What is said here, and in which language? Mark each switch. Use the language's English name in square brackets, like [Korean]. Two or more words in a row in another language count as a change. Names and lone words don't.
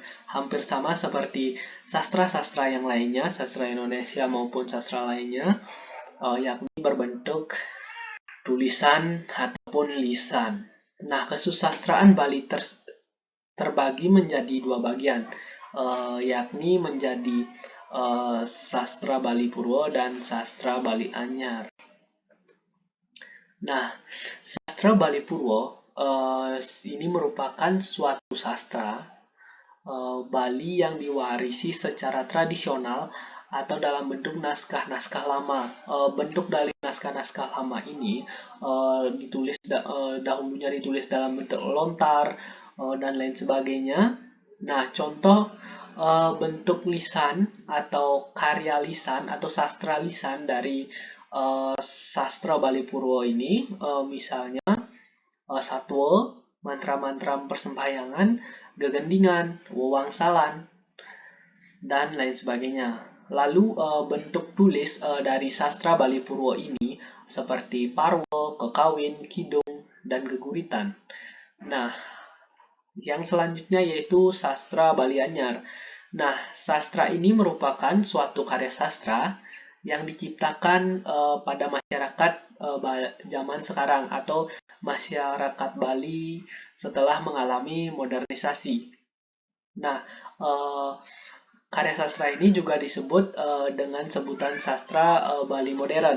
[Indonesian] Hampir sama seperti sastra-sastra yang lainnya, sastra Indonesia maupun sastra lainnya, yakni berbentuk tulisan ataupun lisan. Nah, kesusastraan Bali terbagi menjadi dua bagian, yakni menjadi sastra Bali Purwo dan sastra Bali Anyar. Nah, sastra Bali Purwo ini merupakan suatu sastra Bali yang diwarisi secara tradisional atau dalam bentuk naskah-naskah lama. Bentuk dari naskah-naskah lama ini dahulunya ditulis dalam bentuk lontar dan lain sebagainya. Nah, contoh bentuk lisan atau karya lisan atau sastra lisan dari sastra Bali Purwo ini, misalnya satwa, mantra-mantra persembahyangan, gegendingan, wewangsalan, dan lain sebagainya. Lalu bentuk tulis dari sastra Bali Purwo ini seperti parwo, kekawin, kidung, dan geguritan. Nah, yang selanjutnya yaitu sastra Bali Anyar. Nah, sastra ini merupakan suatu karya sastra yang diciptakan pada masyarakat zaman sekarang atau masyarakat Bali setelah mengalami modernisasi. Nah, karya sastra ini juga disebut dengan sebutan sastra Bali modern.